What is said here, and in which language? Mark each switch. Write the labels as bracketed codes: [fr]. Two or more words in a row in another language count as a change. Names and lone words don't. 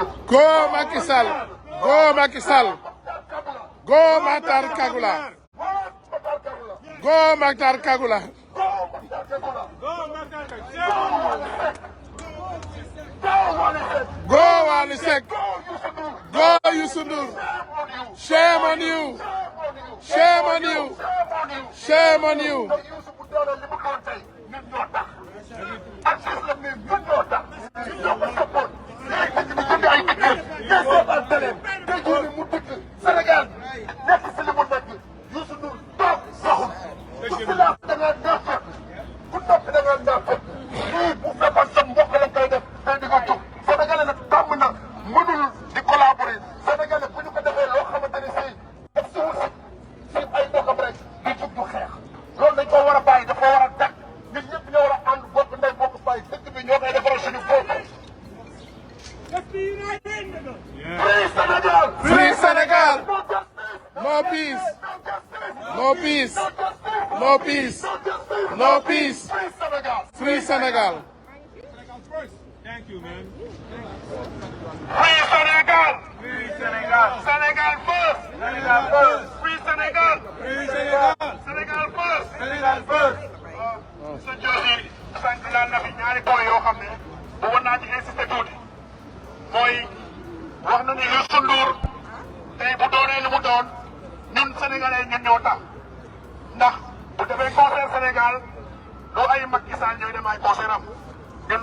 [en] Go Macky Sall. Go Macky Sall. Go Matar Kagula. Go Matar Kagula. Go Wally Seck. Go Youssou Ndour. Shame on you. Shame on you. Shame on you. [wo] Sénégal nekk si li mu nekk Youssou Ndour toog saxul ku si laaf da ngaa naafeq ku noppi da ngaa naafeq lii bu fekkoon sa mbokk lañ koy def day di ko jóg Sénégalais nag tàmm na mënul di collaborer Sénégalais bu ñu ko defee loo xamante ne si def si wut si ay bokkam rek di jug du xeex loolu dañ ko war a bàyyi dafa war a tàkk ñun ñëpp ñoo war a ànd bokk ndey bokk bàyyi dëkk bi ñoo koy defaral suñu bopp. [en] Free Sénégal. Free Sénégal. No peace. No peace. No peace. No peace. Free Sénégal. Thank you, man. Free Sénégal. Free Sénégal. Sénégal first. Sénégal first. Free Sénégal. Free Sénégal. Sénégal first. Sénégal first. [wo] sa joosi sànq laal na fi ñaari point yoo xam ne bëggoon naa ci insister tuuti mooy wax na ni Youssou Ndour tey bu doonee lu mu doon ñun sénégalais ñun ñoo tax ndax bu defee concert Sénégal doo ay Macky Sall ñooy dem ay concert am ñun